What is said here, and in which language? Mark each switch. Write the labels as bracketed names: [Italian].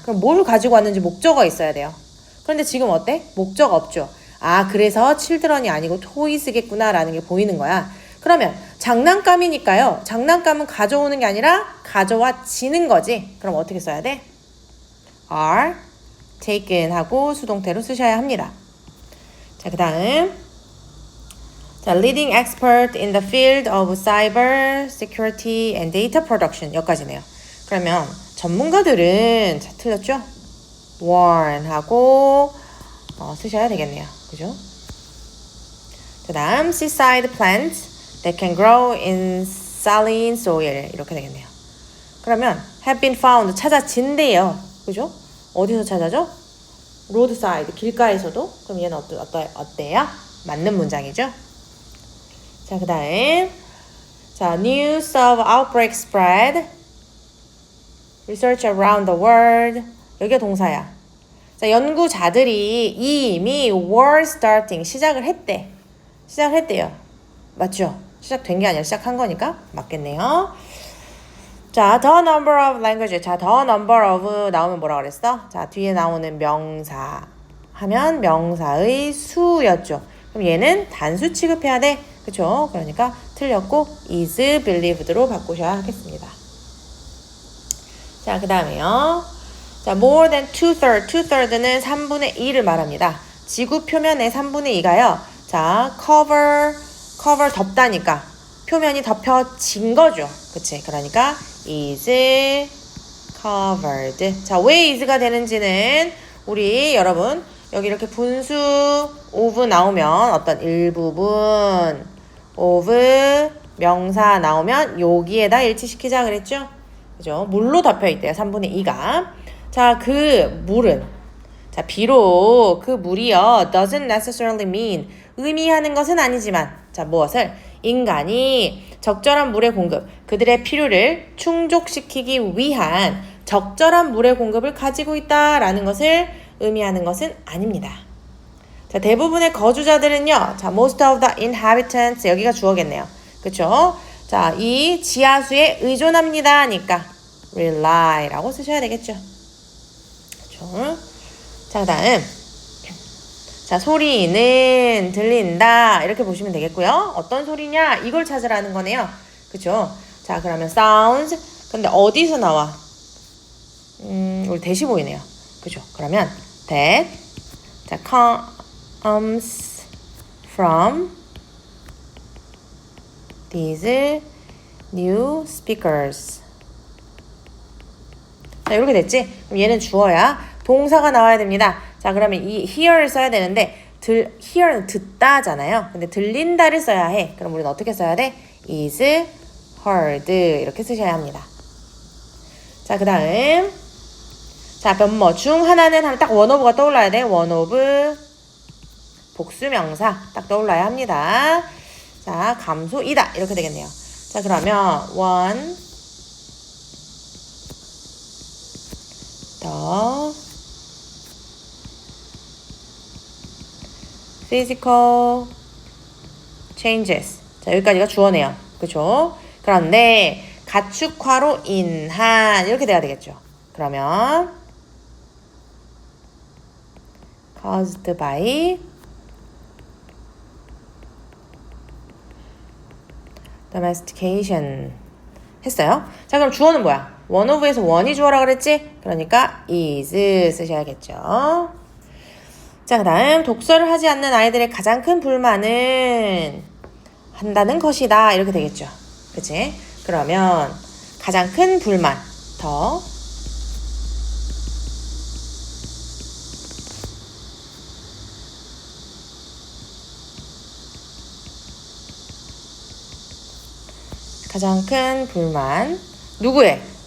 [Korean] 그럼 뭘 가지고 왔는지 목적어 있어야 돼요. 그런데 지금 어때? 목적 없죠. 아, 그래서 children이 아니고 toys겠구나 라는 게 보이는 거야. 그러면 장난감이니까요. 장난감은 가져오는 게 아니라 가져와지는 거지. 그럼 어떻게 써야 돼? [English] are taken [Korean] 하고 수동태로 쓰셔야 합니다. [English] 자, 그 다음 자, leading expert in the field of cyber security and data production [Korean] 여기까지네요. 그러면 전문가들은 자, 틀렸죠? warn 하고 쓰셔야 되겠네요. 그죠? [English] 그 다음 seaside plants that can grow in saline soil [Korean] 이렇게 되겠네요. [English] 그러면 have been found [Korean] 찾아진대요. 그죠? 어디서 찾아죠? roadside 길가에서도. 그럼 얘는 어때요? 맞는 문장이죠. [English] 자, 그 다음 자, news of outbreak spread research around the world [Korean] 여기가 동사야. 자, 연구자들이 이미 [English] were starting [Korean] 시작을 했대요. 맞죠? 시작된 게 아니라 시작한 거니까 맞겠네요. 자, [English] the number of languages. [Korean] 자, the number of 나오면 뭐라 그랬어? 자, 뒤에 나오는 명사 하면 명사의 수였죠. 그럼 얘는 단수 취급해야 돼. 그쵸? 그러니까 틀렸고 [English] is believed [Korean] 로 바꾸셔야 하겠습니다. 자, 그 다음에요. 자, more than 2/3. 2/3는 3분의 2를 말합니다. 지구 표면의 3분의 2가요. 자, cover 덮다니까 표면이 덮여진 거죠. 그치? 그러니까 [English] is covered. [Korean] 자, 왜 is가 되는지는 우리 여러분 여기 이렇게 분수 of 나오면 어떤 일부분 of 명사 나오면 여기에다 일치시키자 그랬죠? 그죠? 물로 덮여 있대요. 3분의 2가. 자, 그 물은 자, 비록 그 물이요 [English] doesn't necessarily mean [Korean] 의미하는 것은 아니지만 자, 무엇을? 인간이 적절한 물의 공급, 그들의 필요를 충족시키기 위한 적절한 물의 공급을 가지고 있다라는 것을 의미하는 것은 아닙니다. 자, 대부분의 거주자들은요. [English] 자, most of the inhabitants [Korean] 여기가 주어겠네요. 그쵸? 자, 이 지하수에 의존합니다. 하니까 rely라고 쓰셔야 되겠죠. 그쵸? 자, 그 다음 자, 소리는 들린다 이렇게 보시면 되겠고요. 어떤 소리냐? 이걸 찾으라는 거네요. 그쵸? 자, 그러면 sounds 근데 어디서 나와? 우리 대시 보이네요. 그죠? [English] 그러면 that 자, comes from these new speakers. [Korean] 자, 이렇게 됐지? 그럼 얘는 주어야 동사가 나와야 됩니다. 자, 그러면 이 hear를 써야 되는데 hear는 듣다잖아요. 근데 들린다를 써야 해. 그럼 우리는 어떻게 써야 돼? [English] is heard [Korean] 이렇게 쓰셔야 합니다. 자, 그 다음 자, 변모 중 하나는 하면 딱 원오브가 떠올라야 돼. 원오브 복수명사 딱 떠올라야 합니다. 자, 감소이다 이렇게 되겠네요. [English] 자, 그러면 one the physical changes. [Korean] 자, 여기까지가 주어네요. 그쵸? 그런데 가축화로 인한 이렇게 돼야 되겠죠. [English] 그러면 caused by domestication [Korean] 했어요. 자, 그럼 주어는 뭐야? one of에서 one이 주어라 그랬지? 그러니까 is 쓰셔야겠죠. 자, 그 다음 독서를 하지 않는 아이들의 가장 큰 불만은 한다는 것이다 이렇게 되겠죠. 그치? 그러면 가장 큰 불만 더 가장 큰 불만 누구의?